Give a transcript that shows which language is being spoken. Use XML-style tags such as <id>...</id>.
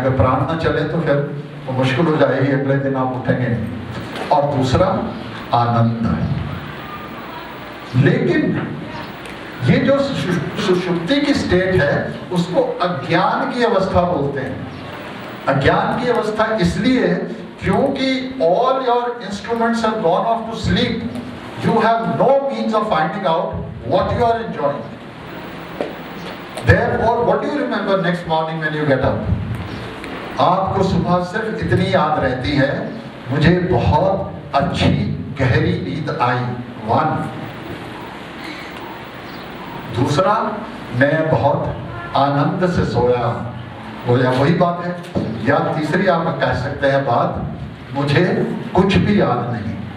<hi>अगर प्राण ना चले तो फिर तो मुश्किल हो जाएगी, अगले दिन आप उठेंगे. और दूसरा आनंद है. लेकिन ये जो सुषुप्ति की स्टेट है उसको अज्ञान की अवस्था बोलते हैं. अज्ञान की अवस्था इसलिए क्योंकि</hi> <en>all your instruments have gone off to sleep. You have no means of finding out what you are enjoying. Therefore, what do you remember next morning when you get up?</en> <hi>आपको सुबह सिर्फ इतनी याद रहती है, मुझे बहुत अच्छी गहरी नींद आई. वन. दूसरा, मैं बहुत आनंद से सोया. वही बात है. या तीसरी आप कह सकते हैं बात, मुझे कुछ भी याद नहीं.</hi>